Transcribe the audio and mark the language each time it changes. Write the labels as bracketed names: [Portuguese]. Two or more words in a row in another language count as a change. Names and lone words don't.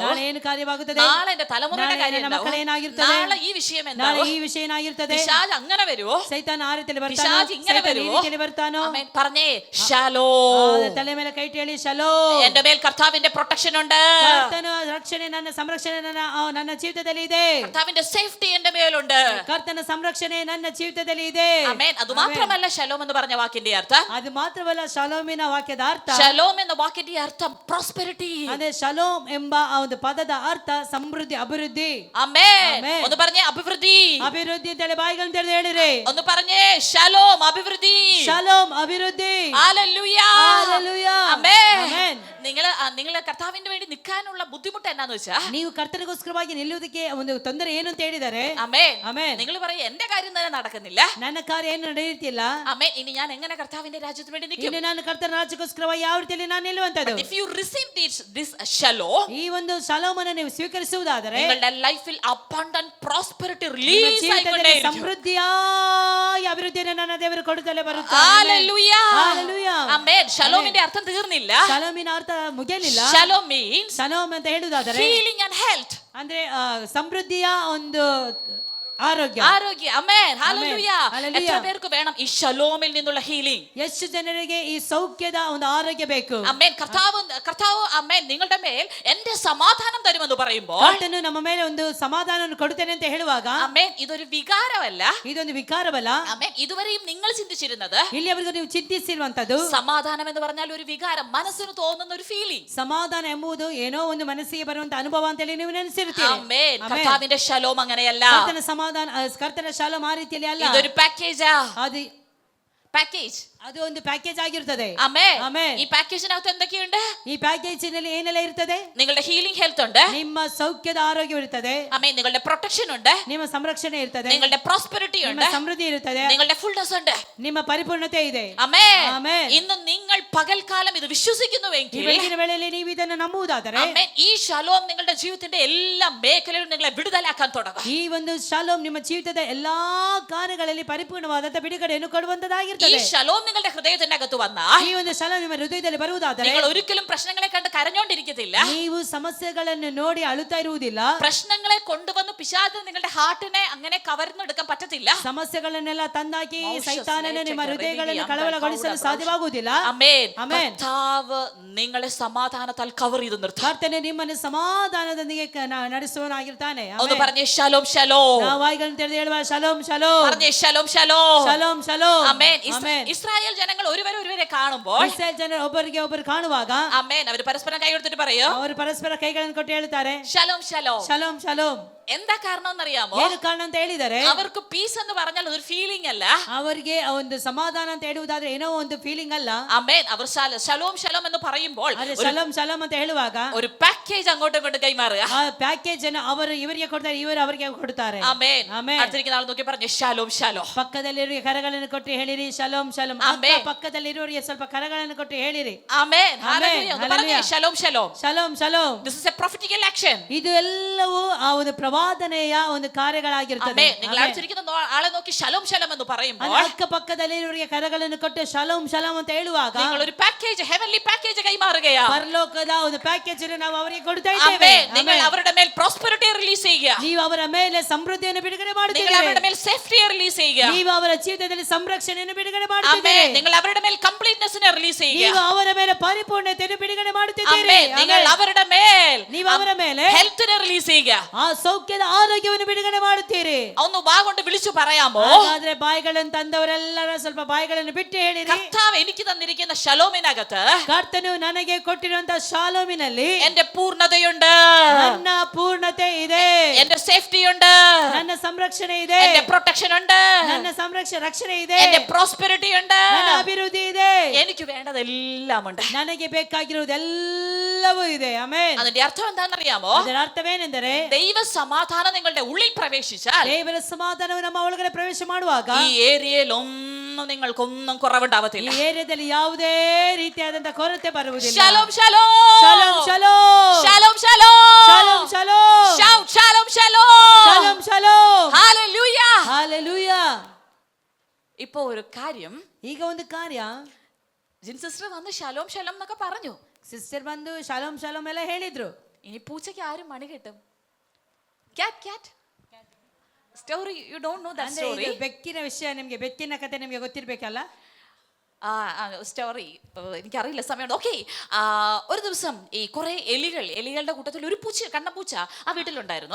[Kannada] ನಾಳೆ ಏನು ಕಾರ್ಯವಾಗುತ್ತದೆ? [Malayalam] നാളെ എന്റെ തലമുറയുടെ കാര്യം [Kannada] ನನ್ನ ಮಕ್ಕಳ ಏನಾಗಿರ್ತದೆ? [Malayalam] നാളെ ഈ വിഷയം [Kannada] ನಾಳೆ [Malayalam] എന്താവും? [Kannada] ಈ ವಿಷಯ ಏನಾಗಿರ್ತದೆ? [Malayalam] പിശാച് അങ്ങനെ വരുവോ? [Kannada] ಸೈತಾನ ಆ ರೀತಿಯಲ್ಲಿ ಬರ್ತಾನೋ? [Malayalam] പിശാച് ഇങ്ങനെ [Kannada] ಸೈತಾನ ಈ [Malayalam] വരുവോ? [Kannada] ರೀತಿಯಲ್ಲಿ ಬರ್ತಾನೋ? [Malayalam] ആമേൻ. പറഞ്ഞേ ശലോം. [Kannada] ತಲೆ ಮೇಲೆ ಕೈ ಇಟ್ಟು ಹೇಳಿ ಶಲೋಮ್. [Malayalam] എന്റെ മേൽ കർത്താവിന്റെ പ്രൊട്ടക്ഷൻ ഉണ്ട്. [Kannada] ಕರ್ತನ ರಕ್ಷಣೆ ನನ್ನ ಸಂರಕ್ಷಣೆ ನನ್ನ ಜೀವಿತದಲ್ಲಿ ಇದೆ. [Malayalam] കർത്താവിന്റെ സേഫ്റ്റി എന്റെ മേലുണ്ട്. [Kannada] ಕರ್ತನ ಸಂರಕ್ಷಣೆ ನನ್ನ ಜೀವಿತದಲ್ಲಿ ಇದೆ. [Malayalam] ആമേൻ. അത് മാത്രമല്ല ശലോം എന്ന് പറഞ്ഞ വാക്കിന്റെ അർത്ഥം. [Kannada] ಅದು ಮಾತ್ರವಲ್ಲ ಶಲೋಮಿನ ವಾಕ್ಯದ ಅರ್ಥ. [Malayalam] ശലോം എന്ന വാക്കിന്റെ അർത്ഥം പ്രോസ്പെരിറ്റി. [Kannada] ಅದೇ ಶಲೋಮ್ ಎಂಬ ಆ ಒಂದು ಪದದ ಅರ್ಥ ಸಮೃದ್ಧಿ, ಅಭಿವೃದ್ಧಿ. [Malayalam] ആമേൻ. ആമേൻ. ഒന്ന് പറഞ്ഞേ അഭിവൃദ്ധി. [Kannada] ಅಭಿವೃದ್ಧಿ ಅಂತೇಳಿ ಬಾಯಿಗಳನ್ನು ತೆರೆದು ಹೇಳಿರಿ. [Malayalam] ഒന്ന് പറഞ്ഞേ ശലോം അഭിവൃദ്ധി. [Kannada] ಶಲೋಮ್ ಅಭಿವೃದ್ಧಿ. [Malayalam] ഹല്ലേലൂയ. ഹല്ലേലൂയ. ആമേൻ. ആമേൻ. നിങ്ങൾ കർത്താവിന്റെ വേണ്ടി നിൽക്കാനുള്ള ബുദ്ധിമുട്ട് എന്നാന്ന് വെച്ചാ [Kannada] ನೀವು ಕರ್ತನಿಗೋಸ್ಕರವಾಗಿ ನಿಲ್ಲುವುದಕ್ಕೆ ಒಂದು ತೊಂದರೆ ಏನು ಅಂತ ಹೇಳಿದರೆ [Malayalam] ആമേൻ. [Kannada] ಆಮೆನ್. [Malayalam] നിങ്ങൾ പറയും എന്റെ കാര്യം തന്നെ നടക്കുന്നില്ല. [Kannada] ನನ್ನ ಕಾರ್ಯ ಏನು ನಡೆಯುತ್ತಿಲ್ಲ. [Malayalam] ആമേൻ. ഇനി ഞാൻ എങ്ങനെ കർത്താവിന്റെ രാജ്യത്തിന് വേണ്ടി നിൽക്കും? [Kannada] ಇನ್ನು ನಾನು ಕರ್ತನ ರಾಜ್ಯಕ್ಕೋಸ್ಕರವಾಗಿ ಯಾವ ರೀತಿಯಲ್ಲಿ ನಾನು ನಿಲ್ಲುವಂತದ್ದು? [English] If you receive this shalom, [Kannada] ಈ ಒಂದು ಶಲೋಮನ್ನು ನೀವು ಸ್ವೀಕರಿಸುವುದಾದರೆ [Malayalam] നിങ്ങളുടെ ലൈഫിൽ [English] abundant prosperity [Kannada] ನಿಮ್ಮ [English] release [Kannada] ಜೀವಿತದಲ್ಲಿ [Malayalam] ആയിക്കൊണ്ടേയിരിക്കും. [Kannada] ಸಮೃದ್ಧಿಯಾಗಿ ಅಭಿವೃದ್ಧಿಯನ್ನು ನನ್ನ ದೇವರು ಕೊಡುತ್ತಲೇ ಬರುತ್ತಾರೆ. [English] Hallelujah. Hallelujah. [Malayalam] ആമേൻ. ശലോമിന്റെ അർത്ഥം തീർന്നില്ല. [Kannada] ಶಲೋಮಿನ ಅರ್ಥ ಮುಗಿಯಲಿಲ್ಲ. [English] Shalom means [Kannada] ಶಲೋಮ್ ಅಂತ ಹೇಳುವುದಾದರೆ [English] healing and health. [Kannada] ಅಂದ್ರೆ ಸಮೃದ್ಧಿಯ ಒಂದು ಆರೋಗ್ಯ. [Malayalam] ആരോഗ്യം. ആമേൻ. ഹല്ലേലൂയ. [English] Hallelujah. [Malayalam] എത്ര പേർക്ക് വേണം ഈ ശലോമിൽ നിന്നുള്ള ഹീലിംഗ്? [Kannada] ಎಷ್ಟು ಜನರಿಗೆ ಈ സൗಖ್ಯದ ಒಂದು ಆರೋಗ್ಯ ಬೇಕು? [Malayalam] ആമേൻ. കർത്താവ് ആമേൻ നിങ്ങളുടെ മേൽ എന്റെ സമാധാനം തരുമെന്ന് പറയുമ്പോൾ [Kannada] ಕರ್ತನು ನಮ್ಮ ಮೇಲೆ ಒಂದು ಸಮಾಧಾನವನ್ನು ಕೊಡುತ್ತೇನೆ ಅಂತ ಹೇಳುವಾಗ [Malayalam] ആമേൻ ഇതൊരു വികാരമല്ല. [Kannada] ಇದೊಂದು ವಿಕಾರವಲ್ಲ. [Malayalam] ആമേൻ. ഇതുവരെയും നിങ്ങൾ ചിന്തിച്ചിരുന്നത് [Kannada] ಇಲ್ಲಿಯವರೆಗೂ ನೀವು ಚಿಂತಿಸಿರುವಂತದ್ದು [Malayalam] സമാധാനം എന്ന് പറഞ്ഞാൽ ഒരു വികാരം, മനസ്സിന് തോന്നുന്ന ഒരു ഫീലിംഗ്. [Kannada] ಸಮಾಧಾನ ಎಂಬುದು ಏನೋ ಒಂದು ಮನಸ್ಸಿಗೆ ಬರುವಂತ ಅನುಭವ ಅಂತ ಹೇಳಿ ನೀವು ನೆನೆಸಿರುತ್ತೀರಿ. [Malayalam] ആമേൻ. കർത്താവിന്റെ ശലോം അങ്ങനെയല്ല. [Kannada] ಕರ್ತನ ಸಮಾಧಾನ ಕರ್ತನ ಶಾಲೋಮ್ ಆ ರೀತಿಯಲ್ಲಿ ಅಲ್ಲ. [Malayalam] ഇതൊരു പാക്കേജാ. [Kannada] ಅದು [Malayalam] പാക്കേജ്. [Kannada] ಅದು ಒಂದು ಪ್ಯಾಕೇಜ್ ಆಗಿರುತ್ತದೆ. [Malayalam] ആമേൻ. [Kannada] ಆಮೆನ್. [Malayalam] ഈ പാക്കേജിനകത്ത് എന്തൊക്കെയുണ്ട്? [Kannada] ಈ ಪ್ಯಾಕೇಜಿನಲ್ಲಿ ಏನೆಲ್ಲ ಇರುತ್ತದೆ? [Malayalam] നിങ്ങളുടെ [English] healing health [Malayalam] ഉണ്ട്. [Kannada] ನಿಮ್ಮ ಸೌಖ್ಯದ ಆರೋಗ್ಯ ಇರುತ್ತದೆ. [Malayalam] ആമേൻ. നിങ്ങളുടെ പ്രൊട്ടക്ഷൻ ഉണ്ട്. [Kannada] ನಿಮ್ಮ ಸಂರಕ್ಷಣೆ ಇರುತ್ತದೆ. [Malayalam] നിങ്ങളുടെ പ്രോസ്പെരിറ്റി ഉണ്ട്. [Kannada] ನಿಮ್ಮ ಸಮೃದ್ಧಿ ಇರುತ್ತದೆ. [Malayalam] നിങ്ങളുടെ ഫുൾനെസ് ഉണ്ട്. [Kannada] ನಿಮ್ಮ ಪರಿಪೂರ್ಣತೆ ಇದೆ. [Malayalam] ആമേൻ. ആമേൻ. ഇന്ന് നിങ്ങൾ പകൽക്കാലം ഇത് വിശ്വസിക്കുന്നുവെങ്കിൽ [Kannada] ಈ ಬೆಳಗಿನ ವೇಳೆಯಲ್ಲಿ ನೀವು ಇದನ್ನು ನಂಬುವುದಾದರೆ [Malayalam] ആമേൻ ഈ ശലോം നിങ്ങളുടെ ജീവിതത്തിന്റെ എല്ലാ മേഖലയിലും നിങ്ങളെ വിടുതലാക്കാൻ തുടങ്ങും. [Kannada] ಈ ಒಂದು ಶಾಲೋಮ್ ನಿಮ್ಮ ಜೀವಿತದ ಎಲ್ಲಾ ಕಾರ್ಯಗಳಲ್ಲಿ ಪರಿಪೂರ್ಣವಾದಂತ ಬಿಡುಗಡೆಯನ್ನು [Malayalam] ഈ [Kannada] ಕೊಡುವಂತದಾಗಿರುತ್ತದೆ. [Malayalam] ശലോം നിങ്ങളുടെ ഹൃദയത്തിന്റെ അകത്ത് വന്നാൽ [Kannada] ಈ ಒಂದು ಶಾಲೋಮ್ ನಿಮ್ಮ ಹೃದಯದಲ್ಲಿ ಬರುವುದಾದರೆ [Malayalam] നിങ്ങൾ ഒരിക്കലും പ്രശ്നങ്ങളെ കണ്ട് കരഞ്ഞോണ്ടിരിക്കത്തില്ല. [Kannada] ನೀವು ಸಮಸ್ಯೆಗಳನ್ನು ನೋಡಿ ಅಳುತ್ತಾ ಇರುವುದಿಲ್ಲ. [Malayalam] പ്രശ്നങ്ങളെ കൊണ്ടുവന്ന് പിശാച് നിങ്ങളുടെ ഹാർട്ടിനെ അങ്ങനെ കവർന്നെടുക്കാൻ പറ്റത്തില്ല. [Kannada] ಸಮಸ್ಯೆಗಳನ್ನೆಲ್ಲ ತಂದಾಕಿ ಸೈತಾನನು ನಿಮ್ಮ ಹೃದಯಗಳನ್ನು ಕಳವಳಗೊಳಿಸಲು ಸಾಧ್ಯವಾಗುವುದಿಲ್ಲ. [Malayalam] ആമേൻ. ആമേൻ. കർത്താവ് നിങ്ങളെ സമാധാനത്താൽ കവർ ചെയ്ത് നിർത്തും. [Kannada] ಕರ್ತನೆ ನಿಮ್ಮನ್ನು ಸಮಾಧಾನದೊಂದಿಗೆ ನಡೆಸುವನಾಗಿರ್ತಾನೆ. [Malayalam] ഒന്ന് പറഞ്ഞേ ശലോം ശലോം. [Kannada] ನಾವು ಬಾಯಿಗಳನ್ನು ತೆರೆದು ಹೇಳುವ ಶಲೋಮ್ ಶಲೋಮ್. [Malayalam] പറഞ്ഞേ ശലോം ശലോം. [Kannada] ಶಲೋಮ್ ಶಲೋಮ್. [Malayalam] ആമേൻ. [Kannada] ಆಮೆನ್. [Malayalam] ഇസ്രായേൽ ജനങ്ങൾ ഒരുവരെ കാണുമ്പോൾ [Kannada] ಇಸ್ರಾಯೇಲ್ ಜನರು ಒಬ್ಬರಿಗೆ ಒಬ್ಬರು ಕಾಣುವಾಗ [Malayalam] ആമേൻ അവർ പരസ്പരം കൈ കൊടുത്തിട്ട് പറയും [Kannada] ಅವರು ಪರಸ್ಪರ ಕೈಗಳನ್ನು ಕೊಟ್ಟು ಹೇಳ್ತಾರೆ [Malayalam] ശലോം ശലോം. [Kannada] ಶಲೋಮ್ ಶಲೋಮ್. [Malayalam] എന്താ കാരണം എന്നറിയാമോ? [Kannada] ಏನು ಕಾರಣ ಅಂತ ಹೇಳಿದರೆ [Malayalam] അവർക്ക് പീസ് എന്ന് പറഞ്ഞാൽ അതൊരു ഫീലിംഗ് അല്ല. [Kannada] ಅವರಿಗೆ ಒಂದು ಸಮಾಧಾನ ಅಂತ ಹೇಳುವುದಾದ್ರೆ ಏನೋ ಒಂದು ಫೀಲಿಂಗ್ ಅಲ್ಲ. [Malayalam] ആമേൻ. അവർ ശലോം ശലോം എന്ന് പറയുമ്പോൾ [Kannada] ಅದೇ ಶಲೋಮ್ ಶಲೋಮ್ ಅಂತ ಹೇಳುವಾಗ [Malayalam] ഒരു പാക്കേജ് അങ്ങോട്ടും ഇങ്ങോട്ടും കൈമാറുക. [Kannada] ಆ ಪ್ಯಾಕೇಜ್ ಅನ್ನು ಅವರು ಇವರಿಗೆ ಕೊಡ್ತಾರೆ, ಇವರು ಅವರಿಗೆ ಕೊಡ್ತಾರೆ. [Malayalam] ആമേൻ. [Kannada] ಆಮೆನ್. അടുത്തിരിക്കുന്ന ആൾ നോക്കി പറഞ്ഞു ശലോം ശലോം. ಪಕ್ಕದಲ್ಲಿರುವ ಕರಗಳನ್ನು ಕೊಟ್ಟು ಹೇಳಿರಿ ಶಲೋಮ್ ಶಲೋಮ್. ಆಮೆನ್. ಪಕ್ಕದಲ್ಲಿರುವವರಿಗೆ ಸ್ವಲ್ಪ ಕರಗಳನ್ನು ಕೊಟ್ಟು ಹೇಳಿರಿ. [Malayalam] ആമേൻ. [Kannada] ಆಮೆನ್. [Malayalam] ഹല്ലേലൂയ. ഒന്ന് പറഞ്ഞേ ഹല്ലേലൂയ. ശലോം ശലോം. [Kannada] ಶಲೋಮ್ ಶಲೋಮ್. [English] This is a prophetical action. [Kannada] ಇದು ಎಲ್ಲವೂ ಆ ಒಂದು ಪ್ರವಾದಿಯ ವಾದನೆಯ ಒಂದು ಕಾರ್ಯಗಳಾಗಿರುತ್ತದೆ. [Malayalam] ആമേൻ. നിങ്ങൾ അടുത്തിരിക്കുന്ന ആളെ നോക്കി ശലോം ശലോം എന്ന് പറയുമ്പോൾ [Kannada] ಅಕ್ಕಪಕ್ಕದಲ್ಲಿರುವವರಿಗೆ ಕರಗಳನ್ನು ಕೊಟ್ಟು ಶಲೋಮ್ ಶಲೋಮ್ ಅಂತ ಹೇಳುವಾಗ [Malayalam] നിങ്ങൾ ഒരു പാക്കേജ് [English] heavenly package [Malayalam] കൈമാറുകയാണ്. [Kannada] ಪರಲೋಕದ ಒಂದು ಪ್ಯಾಕೇಜ್ ಅನ್ನು ನಾವು ಅವರಿಗೆ ಕೊಡ್ತಾ ಇದ್ದೇವೆ. [Malayalam] ആമേൻ. നിങ്ങൾ അവരുടെ മേൽ [English] prosperity release [Malayalam] ചെയ്യുക. [Kannada] ನೀವು ಅವರ ಮೇಲೆ ಸಮೃದ್ಧಿಯನ್ನು ಬಿಡುಗಡೆ [Malayalam] നിങ്ങൾ [Kannada] ಮಾಡುತ್ತೀರಿ. [Malayalam] അവരുടെ മേൽ [English] safety release [Malayalam] ചെയ്യുക. [Kannada] ನೀವು ಅವರ ಜೀವಿತದಲ್ಲಿ ಸಂರಕ್ಷಣೆಯನ್ನು ಬಿಡುಗಡೆ [Malayalam] ആമേൻ. [Kannada] ಮಾಡುತ್ತೀರಿ. [Malayalam] നിങ്ങൾ അവരുടെ മേൽ കംപ്ലീറ്റ്നെസ്സിനെ റിലീസ് ചെയ്യുക. [Kannada] ನೀವು ಅವರ ಮೇಲೆ ಪರಿಪೂರ್ಣತೆಯನ್ನು ಬಿಡುಗಡೆ ಮಾಡುತ್ತಿದ್ದೀರಿ. [Malayalam] ആമേൻ. നിങ്ങൾ അവരുടെ മേൽ [Kannada] ನೀವು ಅವರ ಮೇಲೆ [Malayalam] ഹെൽത്തിനെ റിലീസ് ചെയ്യുക. [Kannada] ಆ ಸೌಖ್ಯದ ಆರೋಗ್ಯವನ್ನು ಬಿಡುಗಡೆ ಮಾಡುತ್ತೀರಿ. [Malayalam] ഒന്ന് വാഗൊണ്ട് വിളിച്ചു പറയാമോ? [Kannada] ಹಾಗಾದ್ರೆ ಬಾಯಿಗಳನ್ನು ತಂದವರೆಲ್ಲರ ಸ್ವಲ್ಪ ಬಾಯಿಗಳನ್ನು ಬಿಟ್ಟು ಹೇಳಿರಿ. [Malayalam] കർത്താവ് എനിക്ക് തന്നിരിക്കുന്ന ശലോമിനകത്ത് [Kannada] ಕರ್ತನು ನನಗೆ ಕೊಟ್ಟಿರುವಂತಹ ಶಾಲೋಮಿನಲ್ಲಿ [Malayalam] എന്റെ പൂർണ്ണതയുണ്ട്, [Kannada] ನನ್ನ ಪೂರ್ಣತೆ ಇದೆ, [Malayalam] എന്റെ സേഫ്റ്റി ഉണ്ട്, [Kannada] ನನ್ನ ಸಂರಕ್ಷಣೆ ಇದೆ, [Malayalam] എന്റെ പ്രൊട്ടക്ഷൻ ഉണ്ട്, [Kannada] ನನ್ನ ರಕ್ಷಣೆ ಇದೆ, [Malayalam] എന്റെ പ്രോസ്പെരിറ്റി ഉണ്ട്, [Kannada] ನನ್ನ ಅಭಿವೃದ್ಧಿ ಇದೆ, [Malayalam] എനിക്ക് വേണ്ടതെല്ലാം ഉണ്ട്. [Kannada] ನನಗೆ ಬೇಕಾಗಿರುವುದೆಲ್ಲವೂ ಇದೆ. ಆಮೆನ್. [Malayalam] അതിന്റെ അർത്ഥം എന്താണെന്നറിയാമോ? [Kannada] ಅದರ ಅರ್ಥವೇನೆಂದರೆ [Malayalam] ദൈവ സമാധാനം നിങ്ങളുടെ ഉള്ളിൽ പ്രവേശിച്ചാൽ [Kannada] ದೇವರ ಸಮಾಧಾನವು ನಮ್ಮ ಒಳಗಡೆ ಪ್ರವೇಶ ಮಾಡುವಾಗ [Malayalam] ഈ ഏരിയയിൽ ഒന്നും നിങ്ങൾക്കൊന്നും കുറവുണ്ടാവത്തില്ല. [Kannada] ಈ ಏರಿಯಾದಲ್ಲಿ ಯಾವುದೇ ರೀತಿಯಾದಂತಹ ಕೊರತೆ ಬರುವುದಿಲ್ಲ. [Malayalam] ശലോം ശലോം [Kannada] ಶಲೋಮ್ ಶಲೋಮ್ [Malayalam] ശലോം ശലോം [Kannada] ಶಲೋಮ್ ಶಲೋಮ್ [Malayalam] ഷൗട്ട് ശലോം ശലോം [Kannada] ಶಲೋಮ್ ಶಲೋಮ್ [Malayalam] ഹല്ലേലൂയ. [Kannada] ಹಲ್ಲೆಲೂಯಾ. [Malayalam] ഇപ്പോ ഒരു കാര്യം, [Kannada] ಈಗ ಒಂದು ಕಾರ್ಯ, [Malayalam] ജിൻ സിസ്റ്റർ വന്ന് ശലോം ശലോം എന്നൊക്കെ പറഞ്ഞു. [Kannada] ಸಿಸ್ಟರ್ ಬಂದು ಶಲೋಮ್ ಶಲೋಮ್ ಎಲ್ಲ ಹೇಳಿದ್ರು. [Malayalam] ഇനി പൂച്ചയ്ക്ക് ആരും മണി കിട്ടും? [English] cat story you don't know that [Kannada] ಅಂದ್ರೆ [English] സ്റ്റോറി. [Kannada] ಇದು ಬೆಕ್ಕಿನ ವಿಷಯ, ನಿಮ್ಗೆ ಬೆಕ್ಕಿನ ಕಥೆ ನಿಮ್ಗೆ ಗೊತ್ತಿರ್ಬೇಕಲ್ಲ. [Malayalam] സ്റ്റോറി എനിക്കറിയില്ല, സമയമുണ്ട്. ഓക്കെ, ഒരു ദിവസം ഈ കുറെ എലികളുടെ കൂട്ടത്തിൽ ഒരു പൂച്ച, കണ്ണപ്പൂച്ച ആ വീട്ടിലുണ്ടായിരുന്നു.